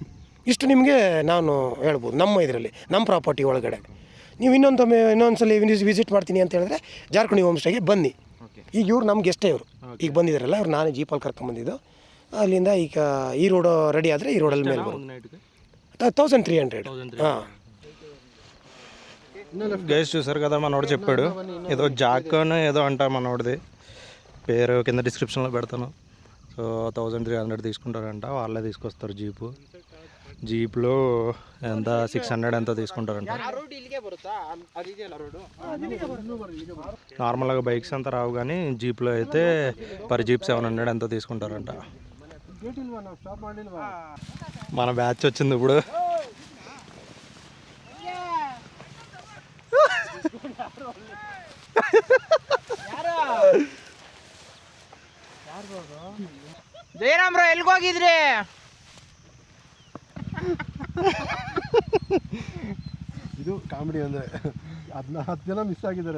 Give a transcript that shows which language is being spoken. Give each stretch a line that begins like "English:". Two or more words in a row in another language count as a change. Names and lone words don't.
Kannada: ಇಷ್ಟು ನಿಮಗೆ ನಾನು ಹೇಳ್ಬೋದು ನಮ್ಮ ಇದರಲ್ಲಿ, ನಮ್ಮ ಪ್ರಾಪರ್ಟಿ ಒಳಗಡೆ. ನೀವು ಇನ್ನೊಂದ್ಸಲ ವಿಸಿಟ್ ಮಾಡ್ತೀನಿ ಅಂತ ಹೇಳಿದ್ರೆ ಜಾರ್ಕುಣಿ ಹೋಮ್ ಸ್ಟೇಗೆ ಬನ್ನಿ. ಈಗ ಇವ್ರು ನಮ್ಮ ಗೆಸ್ಟೇ, ಇವರು ಈಗ ಬಂದಿದ್ದಾರಲ್ಲ, ಅವ್ರು ನಾನೇ ಜೀಪಲ್ಲಿ ಕರ್ಕೊಂಬಂದಿದ್ದು. ಅಲ್ಲಿಂದ ಈಗ ಈ ರೋಡು ರೆಡಿ ಆದರೆ ಈ ರೋಡಲ್ಲಿ ಮೇಲೆ ಬರೋದು 1300.
Telugu: గైస్ చూసారు కదా, మనోడు చెప్పాడు ఏదో జాక్ అని ఏదో అంటా, మనోడిది పేరు కింద డిస్క్రిప్షన్లో పెడతాను. సో 1300 తీసుకుంటారంట, వాళ్ళే తీసుకొస్తారు. జీప్లో ఎంత 600 ఎంతో తీసుకుంటారంట. నార్మల్గా బైక్స్ అంతా రావు, కానీ జీప్లో అయితే పర్ జీప్ 700 ఎంతో తీసుకుంటారంట. మన బ్యాచ్ వచ్చింది ఇప్పుడు.
Kannada: ಜಯರಾಮ್ ಬ್ರೋ ಎಲ್ಲಿಗೆ ಹೋಗಿದ್ರಿ? ಇದು ಕಾಮಿಡಿ ಅಂದರೆ 10 ಜನ ಮಿಸ್ ಆಗಿದ್ದಾರೆ.